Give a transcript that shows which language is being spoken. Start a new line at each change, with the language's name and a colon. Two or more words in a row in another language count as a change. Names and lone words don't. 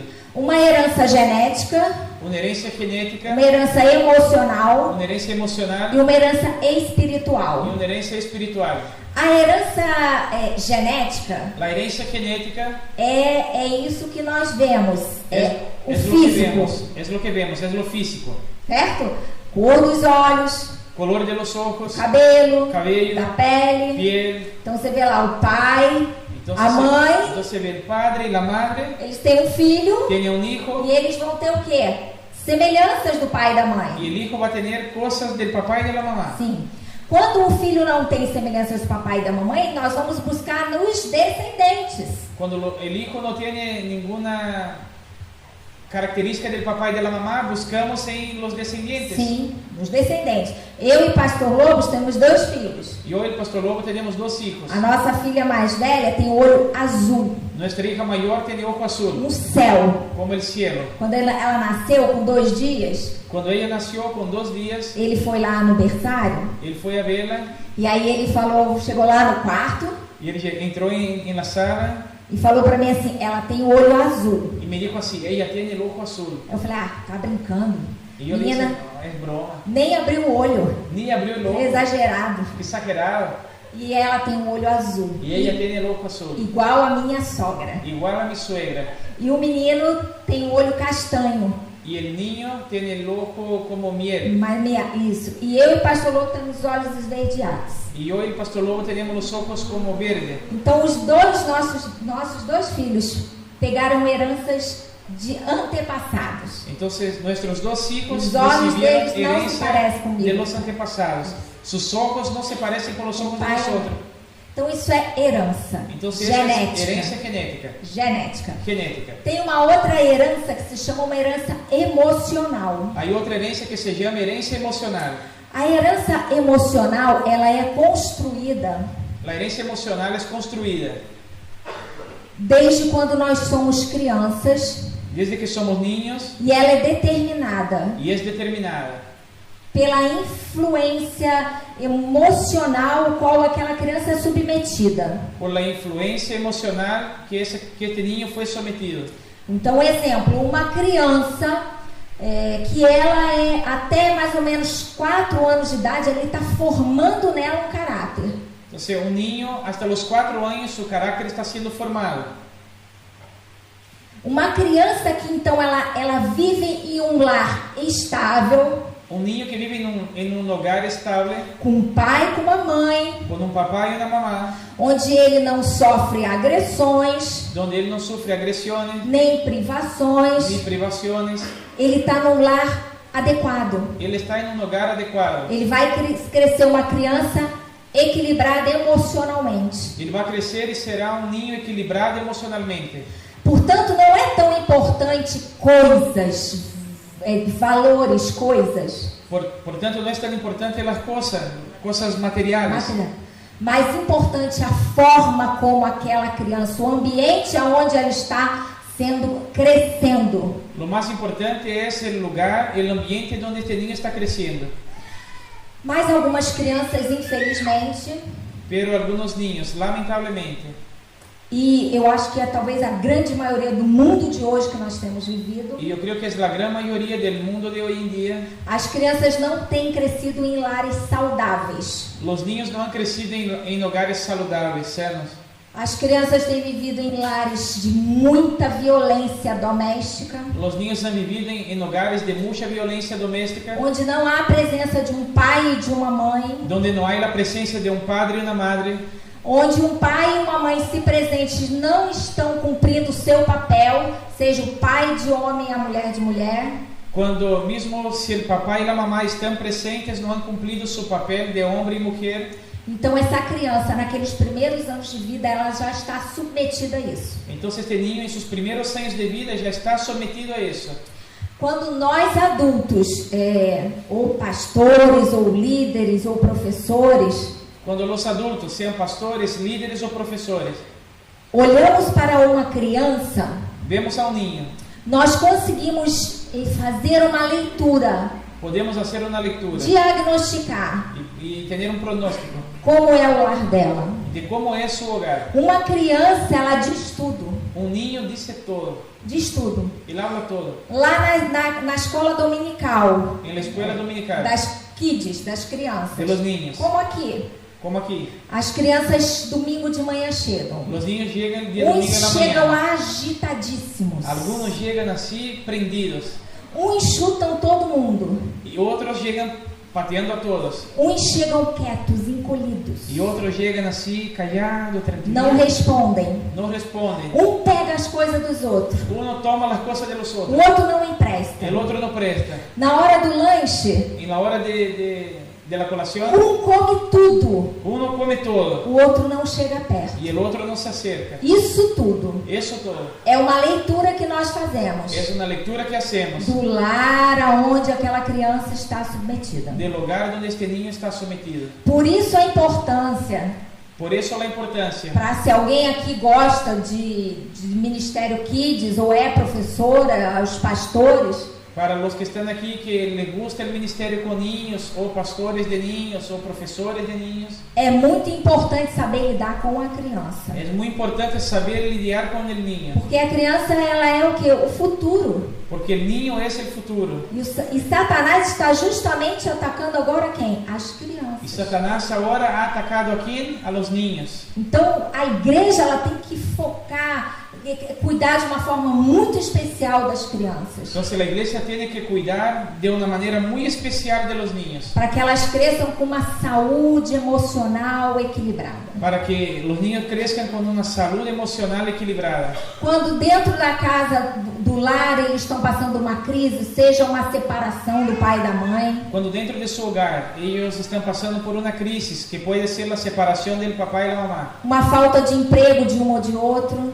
Portuguese: Uma herança genética,
Spanish: Una herencia genética,
Portuguese: uma herança emocional
Spanish: una herencia emocional
Portuguese: e uma herança
Spanish: y
Portuguese: espiritual.
Spanish: una herencia espiritual.
Portuguese: A herança genética
Spanish: La herencia genética
Portuguese: é isso que nós vemos, o
Spanish: es lo que
Portuguese: físico,
Spanish: vemos, es lo que vemos, es lo físico.
Portuguese: certo? Cor dos olhos,
Spanish: Color de los ojos,
Portuguese: cabelo,
Spanish: cabello,
Portuguese: da pele.
Spanish: piel.
Portuguese: Então você vê lá o pai,
Spanish: Entonces,
Portuguese: a mãe,
Spanish: entonces se ve el padre y la madre,
Portuguese: eles têm um filho
Spanish: tiene un hijo
Portuguese: e eles vão ter o quê? Semelhanças do pai e da mãe.
Spanish: y el hijo va a tener cosas del papá y de la mamá.
Portuguese: Sim. Quando o filho não tem semelhanças do papai e da mamãe, nós vamos buscar nos descendentes.
Spanish: Cuando el hijo no tiene ninguna característica del papá y de la mamá, buscamos en los descendientes.
Portuguese: Sim, nos descendentes. Eu e Pastor Lobos temos 2 filhos.
Spanish: Yo y el Pastor Lobo tenemos 2 hijos.
Portuguese: A nossa filha mais velha tem o olho azul,
Spanish: Nuestra hija mayor tiene ojo azul,
Portuguese: no céu.
Spanish: como el cielo.
Portuguese: Quando ela nasceu com 2 dias,
Spanish: Cuando ella nació con 2 días,
Portuguese: ele foi lá no berçário
Spanish: él fue a verla
Portuguese: e aí ele falou, chegou lá no quarto
Spanish: y él entró en la sala
Portuguese: e falou pra mim assim, ela tem o olho azul.
Spanish: y me dijo así, ella tiene el ojo azul.
Portuguese: Eu falei, tá brincando.
Spanish: Y yo le dije,
Portuguese: Menina,
Spanish: no, es broma.
Portuguese: nem abriu o olho,
Spanish: Ni abrió el ojo,
Portuguese: é exagerado.
Spanish: exagerado.
Portuguese: E ela tem o olho azul,
Spanish: Y ella tiene el ojo azul,
Portuguese: igual a minha sogra.
Spanish: igual a mi suegra.
Portuguese: E o menino tem o olho castanho.
Spanish: Y el niño tiene el ojo como miel.
Portuguese: Mas isso. E eu e o Pastor Lobo temos os olhos esverdeados.
Spanish: Y yo y el Pastor Lobo tenemos los ojos como verde.
Portuguese: Então os dois nossos 2 filhos pegaram heranças de antepassados.
Spanish: Entonces nuestros 2 hijos Los ojos recibieron de ellos no se parecen herencia conmigo. de los antepasados. Sus ojos no se parecen con los ojos de
Portuguese: Pai.
Spanish: nosotros.
Portuguese: Então isso é herança. Então, genética. herança genética.
Spanish: Genética. Genética.
Portuguese: Tem uma outra herança que se chama uma herança emocional.
Spanish: Hay otra herencia que se llama herencia emocional.
Portuguese: A herança emocional, ela é construída
Spanish: La herencia emocional es construida
Portuguese: desde quando nós somos crianças
Spanish: desde que somos niños
Portuguese: e ela é determinada
Spanish: y es determinada
Portuguese: pela influência emocional qual aquela criança é submetida.
Spanish: por la influencia emocional que este niño fue sometido.
Portuguese: Então, exemplo, uma criança que ela é até mais ou menos 4 anos de idade, ele está formando nela um caráter.
Spanish: Entonces, un niño hasta los 4 años su carácter está siendo formado.
Portuguese: Uma criança que então ela vive em um lar estável,
Spanish: Un niño que vive en un hogar estable,
Portuguese: com um pai e com uma mãe,
Spanish: con un papá y una mamá,
Portuguese: onde ele não sofre agressões,
Spanish: donde él no sufre agresiones
Portuguese: nem privações,
Spanish: ni privaciones,
Portuguese: ele está num lar adequado.
Spanish: él está en un hogar adecuado.
Portuguese: Ele vai crescer uma criança equilibrada emocionalmente.
Spanish: Él va a crecer y será un niño equilibrado emocionalmente.
Portuguese: Portanto, não é tão importante coisas, valores, coisas.
Spanish: Por tanto, no es tan importante las cosas materiales.
Portuguese: Mais importante a forma como aquela criança, o ambiente aonde ela está crescendo.
Spanish: Lo más importante es el lugar, el ambiente donde este niño está creciendo.
Portuguese: Mas algumas crianças, infelizmente,
Spanish: Pero algunos niños, lamentablemente,
Portuguese: e eu acho que é talvez a grande maioria do mundo de hoje que nós temos vivido,
Spanish: y yo creo que es la gran mayoría del mundo de hoy en día,
Portuguese: as crianças não têm crescido em lares saudáveis.
Spanish: los niños no han crecido en hogares saludables, sanos.
Portuguese: As crianças têm vivido em lares de muita violência doméstica,
Spanish: Los niños han vivido en hogares de mucha violencia doméstica,
Portuguese: onde não há a presença de um pai e de uma mãe,
Spanish: donde no hay la presencia de un padre y una madre,
Portuguese: onde um pai e uma mãe, se presentes, não estão cumprindo o seu papel, seja o pai de homem e a mulher de mulher.
Spanish: cuando mismo si el papá y la mamá están presentes, no han cumplido su papel de hombre y mujer.
Portuguese: Então essa criança, naqueles primeiros anos de vida, ela já está submetida a isso.
Spanish: Entonces este niño en sus primeros años de vida ya está sometido a eso.
Portuguese: Quando nós adultos, ou pastores, ou líderes, ou professores,
Spanish: Cuando los adultos, sean pastores, líderes o profesores,
Portuguese: olhamos para uma criança,
Spanish: vemos a un niño,
Portuguese: nós conseguimos fazer uma leitura,
Spanish: podemos hacer una lectura
Portuguese: diagnosticar
Spanish: y tener un pronóstico
Portuguese: como é o lar dela.
Spanish: de cómo es su hogar.
Portuguese: Uma criança, ela diz tudo,
Spanish: Un niño dice todo,
Portuguese: diz tudo.
Spanish: él habla todo.
Portuguese: Lá na escola dominical,
Spanish: En la escuela dominical,
Portuguese: das kids, das crianças,
Spanish: de los niños,
Portuguese: como aqui,
Spanish: como aquí,
Portuguese: as crianças domingo de manhã chegam.
Spanish: los niños llegan el día domingo en la
Portuguese: Uns chegam
Spanish: mañana.
Portuguese: agitadíssimos.
Spanish: Algunos llegan así prendidos
Portuguese: Uns chutam todo mundo.
Spanish: y otros llegan pateando a todos.
Portuguese: Uns chegam quietos, encolhidos.
Spanish: Y otros llegan así callados,
Portuguese: Não
Spanish: tranquilos,
Portuguese: respondem.
Spanish: no responden.
Portuguese: Um pega as coisas dos outros.
Spanish: Uno toma las cosas de los
Portuguese: O
Spanish: otros,
Portuguese: outro não empresta.
Spanish: el otro no presta.
Portuguese: Na hora do lanche,
Spanish: En la hora de la colación,
Portuguese: come tudo.
Spanish: uno come todo
Portuguese: O outro não chega perto.
Spanish: y el otro no se acerca.
Portuguese: Isso tudo
Spanish: Eso todo
Portuguese: é uma leitura que nós fazemos
Spanish: es una lectura que hacemos
Portuguese: do lar aonde aquela criança está submetida.
Spanish: del hogar donde este niño está sometido.
Portuguese: Por isso a importância,
Spanish: Por eso la importancia,
Portuguese: para se alguém aqui gosta de Ministério Kids ou é professora, os pastores,
Spanish: para los que están aquí que les gusta el ministerio con niños, o pastores de niños, o profesores de niños,
Portuguese: é muito importante saber lidar com a criança.
Spanish: es muy importante saber lidiar con el niño,
Portuguese: Porque a criança, ela é o que? O futuro.
Spanish: porque el niño es el futuro.
Portuguese: E Satanás está justamente atacando agora quem? As
Spanish: Y
Portuguese: crianças.
Spanish: Satanás ahora ha atacado a quién? A los niños.
Portuguese: Então, a igreja, ela tem que focar, cuidar de uma forma muito especial das crianças,
Spanish: Entonces la iglesia tiene que cuidar de una manera muy especial de los niños,
Portuguese: para que elas cresçam com uma saúde emocional equilibrada.
Spanish: para que los niños crezcan con una salud emocional equilibrada.
Portuguese: Quando dentro da casa do no lar eles estão passando uma crise, seja uma separação do pai e da mãe.
Spanish: Cuando dentro de su hogar ellos están pasando por una crisis que puede ser la separación del papá y la mamá,
Portuguese: Uma falta de emprego de um ou de outro.